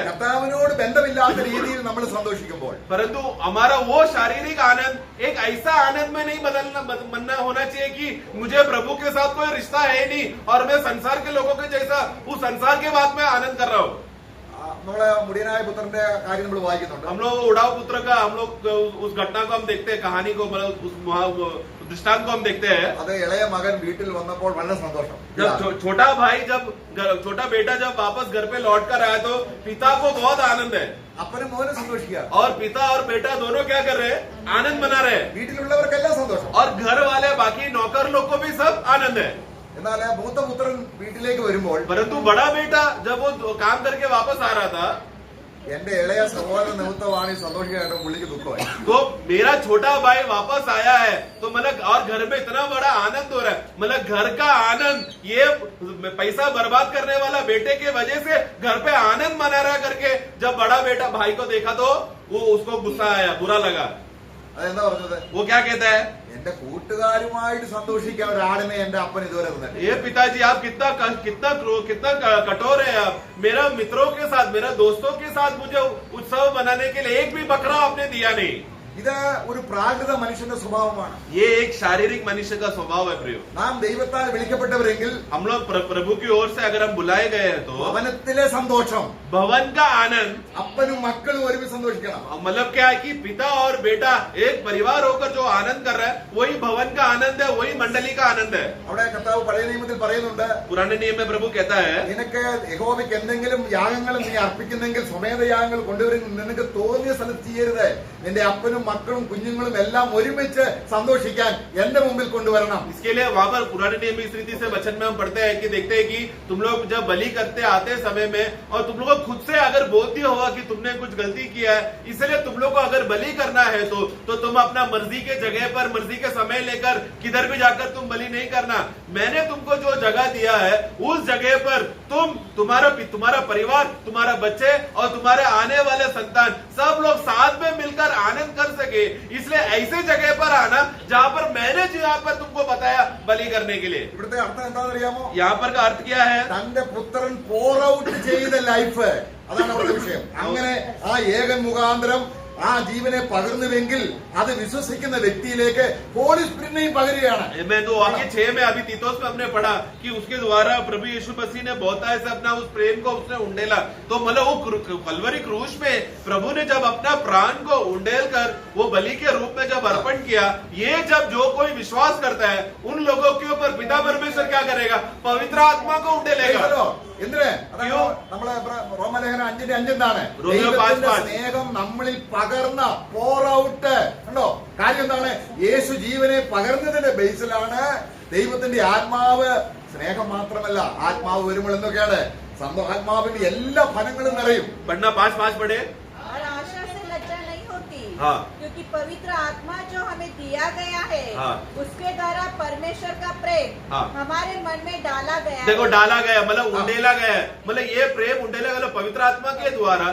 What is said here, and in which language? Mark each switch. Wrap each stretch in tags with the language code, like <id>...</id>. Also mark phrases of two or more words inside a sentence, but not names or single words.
<ml>കർത്താവിനോട് ബന്ധമില്ലാത്ത രീതിയിൽ നമ്മൾ സന്തോഷിക്കുമ്പോൾ,</ml> <hi>परंतु हमारा वो शारीरिक आनंद एक ऐसा आनंद में नहीं बनना होना चाहिए कि मुझे प्रभु के साथ कोई रिश्ता है नहीं और मैं संसार के लोगों के जैसा उस संसार के बात में आनंद कर रहा हूँ।</hi> <ml>നമ്മളെ മുടിയനായ പുത്രന്റെ കാര്യം നമ്മൾ വായിക്കുന്നുണ്ട്.</ml> <hi>हम लोग उड़ाऊ पुत्र का हम लोग उस घटना को हम देखते हैं, कहानी को, मतलब उस दृष्टांत को हम देखते हैं।</hi> <ml>അത് ഇളയ മകൻ വീട്ടിൽ വന്നപ്പോൾ വളരെ സന്തോഷം.</ml> <hi>जब छोटा भाई छोटा बेटा जब वापस घर पे लौट कर आया तो पिता को बहुत आनंद है,</hi> <ml>അപ്പനും മോനും സന്തോഷിക്കുക,</ml> <hi>और पिता और बेटा दोनों क्या कर रहे हैं? आनंद मना रहे हैं,</hi> <ml>വീട്ടിലുള്ളവർക്കെല്ലാം സന്തോഷം.</ml> <hi>और घर वाले बाकी नौकर लोग को भी सब आनंद है।</hi> <ml>എന്നാൽ മൂത്ത പുത്രൻ വീട്ടിലേക്ക് വരുമ്പോൾ,</ml> <hi>परंतु बड़ा बेटा जब वो काम करके वापस आ रहा था,</hi> <ml>എന്റെ ഇളയ സഹോദരൻ നിമിത്തമാണ് ഈ സന്തോഷിക്കാനായിട്ട് പുള്ളിക്ക് ദുഃഖമായി.</ml> <hi>तो मेरा छोटा भाई वापस आया है, तो मतलब और घर में इतना बड़ा आनंद हो रहा है, मतलब घर का आनंद, ये पैसा बर्बाद करने वाला बेटे के वजह से घर पे आनंद मना रहा करके जब बड़ा बेटा भाई को देखा तो वो उसको गुस्सा आया, बुरा लगा।</hi> <ml>അതെന്താ പറഞ്ഞത്?</ml> <hi>वो क्या कहता है?</hi> <ml>എന്റെ കൂട്ടുകാരുമായിട്ട് സന്തോഷിക്കാൻ ഒരാളിനെ എന്റെ അപ്പൻ ഇതുവരെ തന്നിട്ടില്ല.</ml> <hi>ये पिताजी आप कितना कठोर है आप, मेरा मित्रों के साथ, मेरा दोस्तों के साथ मुझे उत्सव मनाने के लिए एक भी बकरा आपने दिया नहीं।</hi> <ml>ഇത് ഒരു പ്രാകൃത മനുഷ്യന്റെ സ്വഭാവമാണ്.</ml> <hi>ये एक शारीरिक मनुष्य का स्वभाव है प्रियो।</hi> <ml>നാം ദൈവത്താൽ വിളിക്കപ്പെട്ടവരെങ്കിൽ</ml> <hi>हम लोग प्रभु की ओर से अगर हम बुलाए गए हैं तो</hi> <ml>ഭവനത്തിലെ സന്തോഷം,</ml> <hi>भवन का आनंद,</hi> <ml>അപ്പനും മക്കളും ഒരുമിച്ച് സന്തോഷിക്കണം.</ml> <hi>मतलब क्या है कि पिता और बेटा एक परिवार होकर जो आनंद कर रहा है वही भवन का आनंद है, वही मंडली का आनंद है।</hi> <ml>അവിടെ കർത്താവ് പഴയ നിയമത്തിൽ പറയുന്നുണ്ട്,</ml> <hi>पुराने नियम में प्रभु कहता है,</hi> <ml>നിനക്ക് യഹോവയ്ക്ക് എന്തെങ്കിലും യാഗങ്ങളും നീ അർപ്പിക്കുന്നെങ്കിൽ സ്വമേധയാഗങ്ങൾ കൊണ്ടുവരും, നിനക്ക് തോന്നിയ സ്ഥലത്ത് ചെയ്യരുത്, നിന്റെ അപ്പനും മക്കളും കുഞ്ഞുങ്ങളും എല്ലാം ഒരുമിച്ച് സന്തോഷിക്കാൻ എന്റെ മുമ്പിൽ കൊണ്ടുവരണം.</ml> <hi>इसके लिए वहां पर पुराने नियम में इस रीति से वचन में हम पढ़ते हैं कि देखते हैं कि तुम लोग जब बलि करते आते समय में और तुम लोग को खुद से अगर बोध्य हुआ कि तुमने कुछ गलती किया है, इसलिए तुम लोग को अगर बलि करना है तो तुम अपना मर्जी के जगह पर मर्जी के समय लेकर किधर भी जाकर तुम बलि नहीं करना। मैंने तुमको जो जगह दिया है उस जगह पर तुम्हारा परिवार, तुम्हारा बच्चे और तुम्हारे आने वाले संतान सब लोग साथ में मिलकर आनंद कर सके, इसलिए ऐसे जगह पर आना जहां पर मैंने जहां पर तुमको बताया बलि करने के लिए।</hi> <ml>ഇവിടുത്തെ അർത്ഥം എന്താണെന്നറിയാമോ?</ml> <hi>यहाँ पर का अर्थ क्या है?</hi> <ml>തന്റെ പുത്രൻ</ml> <en>pour out</en> <ml>ചെയ്ത ലൈഫ്, അതാണ് അവരുടെ വിഷയം. അങ്ങനെ ആ ഏകൻ മുഖാന്തരം ആ ജീവനെ പകർന്നുവെങ്കിൽ അത് വിശ്വസിക്കുന്ന വ്യക്തിയിലേക്ക്</ml> <en>Holy Spirit</en> <ml>പകരുകയാണ്.</ml> <hi>मैं तो वाक्य 6 में अभी तीतोस में हमने पढ़ा कि उसके द्वारा प्रभु यीशु मसीह ने बहुताय से अपना उस प्रेम को उसने उंडेला। तो मतलब वो कलवरी क्रूस में प्रभु ने जब अपना प्राण को उंडेल कर वो बलि के रूप में जब अर्पण किया, ये जब जो कोई विश्वास करता है उन लोगों के ऊपर पिता परमेश्वर क्या करेगा? पवित्र आत्मा को उंडेलेगा।</hi> <ml>എന്തിന്? നമ്മള് റോമലേഖനം 5:5 എന്താണ്? റോമ 5:5 സ്നേഹം നമ്മളിൽ പകർന്ന</ml> <en>pour out</en> <ml>ഉണ്ടോ? കാര്യം എന്താണ്? യേശു ജീവനെ പകർന്നതിന്റെ ബേസിലാണ് ദൈവത്തിന്റെ ആത്മാവ്. സ്നേഹം മാത്രമല്ല, ആത്മാവ് വരുമ്പോൾ എന്തൊക്കെയാണ്? ആത്മാവിന്റെ എല്ലാ ഫലങ്ങളും നിറയും.</ml> <hi>पढ़ना 5 पढ़े। और आशा से लज्जा नहीं होती, हाँ। क्योंकि पवित्र आत्मा जो हमें दिया गया है, हाँ। उसके द्वारा परमेश्वर का प्रेम हाँ। हमारे मन में डाला गया देखो है। डाला गया मतलब उंडेला गया है, मतलब ये प्रेम उंडेला गया पवित्र आत्मा के द्वारा।</hi>